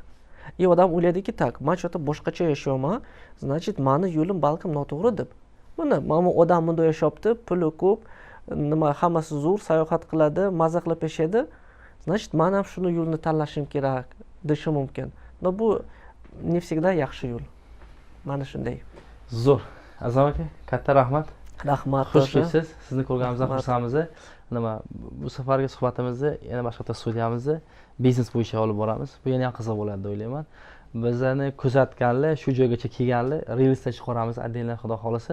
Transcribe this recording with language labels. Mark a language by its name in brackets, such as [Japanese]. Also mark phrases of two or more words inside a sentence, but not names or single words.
[Uzbek] Odam o'ylaydiki, tak, men cho'ta boshqacha yashayman, значит, meni yo'lim balkim noto'g'ri deb. Mana odam bunday yashayapti, puli ko'p, nima hammasi zo'r, sayohat qiladi, maza qilib yashaydi. Значит, men ham shuni yo'lni tanlashim kerak deshi mumkin. Но bu [Russian] не всегда [Uzbek] yaxshi yo'l. Mana shunday. Zo'r. Azam aka, katta rahmat. Rahmat. Xush kelibsiz. Sizni ko'rganimizdan xursandmiz. Bu safargi suhbatimizni yana boshqa studiyamizda biznes bo'yicha olib boramiz. Bu yana ham qiziq bo'ladi deb o'ylayman. Bizlarni kuzatganlar, shu joygacha kelganlar reelsda chiqaramiz, отдельно xudo xolasa.